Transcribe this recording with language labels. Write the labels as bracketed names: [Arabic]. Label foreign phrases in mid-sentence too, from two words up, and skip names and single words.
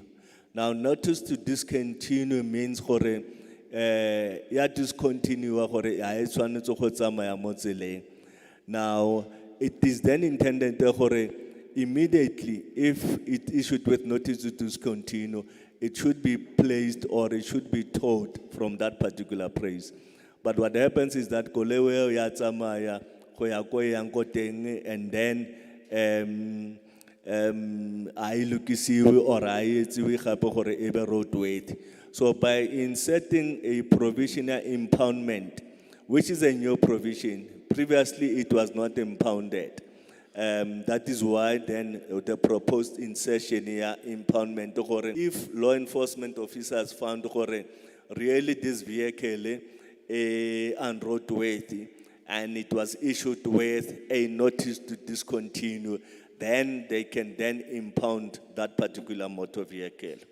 [English] Now, notice to discontinue means discontinue now, it is then intended immediately, if it issued with notice to discontinue, it should be placed or it should be towed from that particular place. But what happens is that [Tswana] kolewe yatsamaya [English] and then [Tswana] ailukisiwe or ayetsiwe gape gore ebe roadworthy. [English] So by inserting a provisional impoundment, which is a new provision, previously it was not impounded. That is why then the proposed insertion here, impoundment, if law enforcement officers found really this vehicle unroadworthy and it was issued with a notice to discontinue, then they can then impound that particular motor vehicle.